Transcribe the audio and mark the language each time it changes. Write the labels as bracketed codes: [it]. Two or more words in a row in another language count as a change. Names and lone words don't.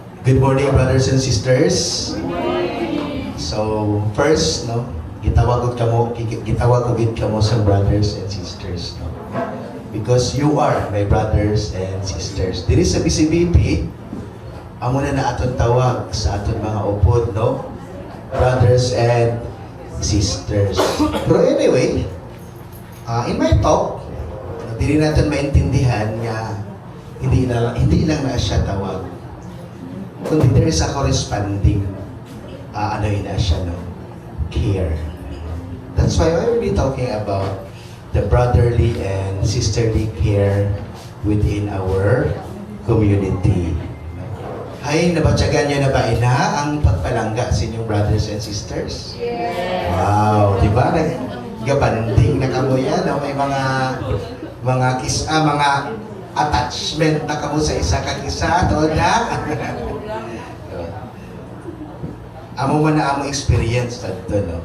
[en] Good morning, brothers and sisters. So, first, [hil] no, gitawag ko gid kamo sa [en] brothers and sisters, [hil] no? [en] Because you are my brothers and sisters. [hil] Diri sa BCBP, amo na aton tawag sa aton mga upod, no? [en] Brothers and sisters. Pero anyway, in my talk, [hil] dili natin maintindihan nga hindi lang na siya tawag. [en] Kundi there is a corresponding siya, no? Care. That's why I will be talking about the brotherly and sisterly care within our community. Hay, nabatsagan niyo na ba ang pagpalangga sa inyong brothers and sisters? Yes! [tl] Wow, di ba? [hil] Nagabanding na kamo yan, no? May mga attachment na kamo sa isa kag isa, to na? Amo man na amo experience dito, no?